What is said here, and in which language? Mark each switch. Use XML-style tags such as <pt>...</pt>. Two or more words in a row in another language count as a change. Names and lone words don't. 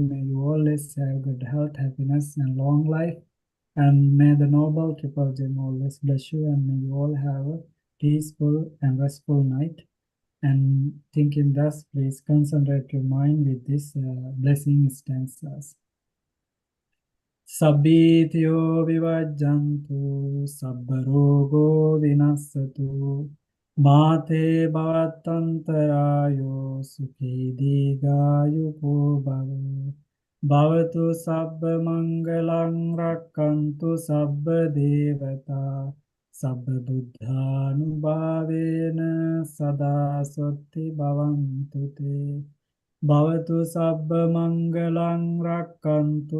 <en>May you always have good health, happiness, and long life. And may the noble Triple Gem always bless you. And may you all have a peaceful and restful night. And thinking thus, please concentrate your mind with this blessing stanzas.</en> <pi>Sabbityo vivajjantu sabbarogo vinassatu mate bhavatantarayo sukhi digayuko bhava bhavatu sabba mangalang rakkantu sabba devata sabba buddhanubhavena sada sotti bhavantu te Bhavatu sabba mangalang rakkantu</pi>